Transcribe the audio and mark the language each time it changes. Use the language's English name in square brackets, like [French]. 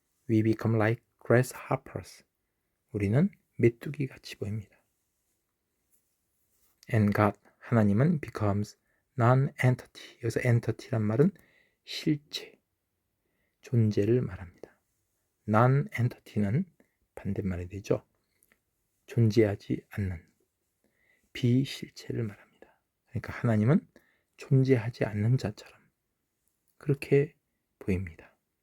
[English] We become like grasshoppers, [Korean] 우리는 메뚜기 같이 보입니다. [English] And God, [Korean] 하나님은 [English] becomes non-entity. [Korean] 여기서 entity란 말은 실체, 존재를 말합니다. non-entity는 반대말이 되죠. 존재하지 않는 비실체를 말합니다. 그러니까 하나님은 존재하지 않는 자처럼 그렇게 보입니다.